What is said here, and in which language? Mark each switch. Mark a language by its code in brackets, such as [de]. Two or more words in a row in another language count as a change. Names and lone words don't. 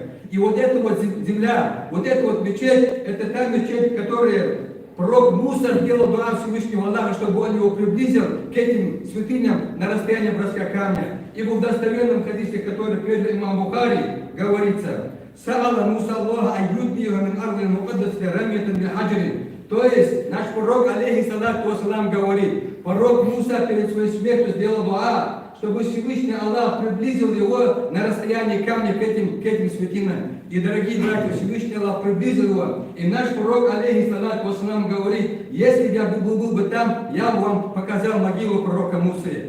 [ru] И вот эта вот земля, вот эта вот мечеть, это та мечеть, которая пророк Муса сделал дуа Всевышнего Аллаха, чтобы он его приблизил к этим святыням на расстоянии броска камня. Ибо в достоверном хадисе, который передал имам Бухари, говорится: [ar] «سأل موسى الله أن يدنيه من الأرض المقدسة رمية بحجر». [ru] То есть наш пророк, [ar] عليه الصلاة والسلام, [ru] говорит, пророк Муса перед своей смертью сделал дуа, чтобы Всевышний Аллах приблизил его на расстоянии камня к этим святинам. И, дорогие братья, Всевышний Аллах приблизил его. И наш пророк, [ar] عليه الصلاة والسلام, [ru] говорит: если бы я был бы там, я бы вам показал могилу пророка Мусы.